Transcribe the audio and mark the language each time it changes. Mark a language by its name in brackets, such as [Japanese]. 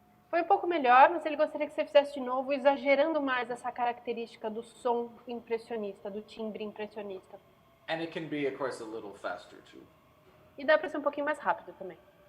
[Portuguese] Foi um pouco melhor, mas ele gostaria que você fizesse de novo, exagerando mais essa característica do som impressionista, do timbre impressionista. [English] And it can be, of course, a little faster too. [Portuguese] E dá para ser um pouquinho mais rápido também.